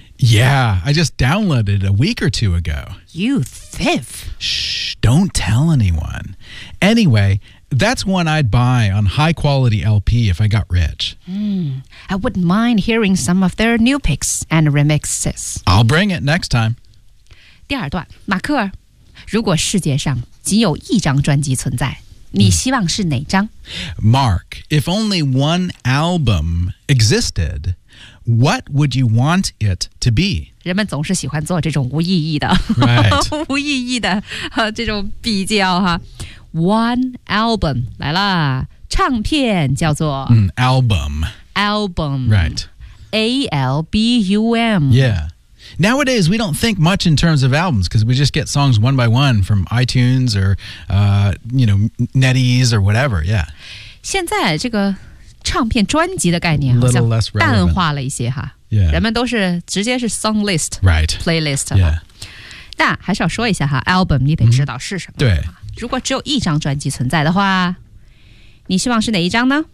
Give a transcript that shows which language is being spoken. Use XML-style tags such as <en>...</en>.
<en>Yeah, I just downloaded it a week or two ago. You thief! Shh, don't tell anyone. Anyway... That's one I'd buy on high-quality LP if I got rich. I wouldn't mind hearing some of their new picks and remixes. I'll bring it next time.</en> <zh>第二段，马克，如果世界上仅有一张专辑存在，你希望是哪张？</zh> <en>Mark, if only one album existed, what would you want it to be?</en> <zh>人们总是喜欢做这种无意义的、</zh> <en>right.</en> <zh>无意义的、这种比较哈。</zh> <en>One album</en> <zh>来啦，唱片叫做、</zh> <en>album right album yeah nowadays we don't think much in terms of albums because we just get songs one by one from iTunes or NetEase or whatever yeah</en> <zh>现在这个唱片专辑的概念好像淡化了一些哈、</zh> <en>yeah.</en> <zh>人们都是直接是 song list</zh> <en>right playlist yeah</en> <zh>但还是要说一下哈 album 你得知道是什么、对如果只有一张专辑存在的话，你希望是哪一张呢？</zh>